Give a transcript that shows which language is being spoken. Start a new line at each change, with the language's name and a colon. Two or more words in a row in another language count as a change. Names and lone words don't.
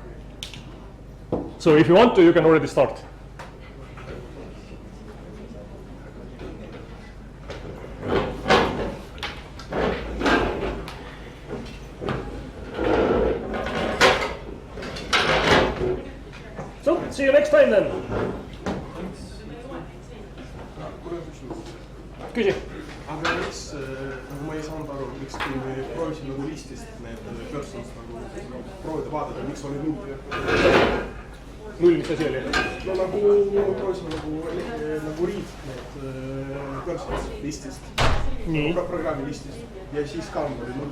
English: So if you want to, you can already start. So, see you next time then.
Estonian: Küsi. Aga miks, nagu ma ei saanud aru, miks kui me proovisin nagu listist need persons nagu proovida vaadata, miks oli null? Null, mis asi oli? No nagu proovisin nagu read need persons listist, programmi listist ja siis count oli null.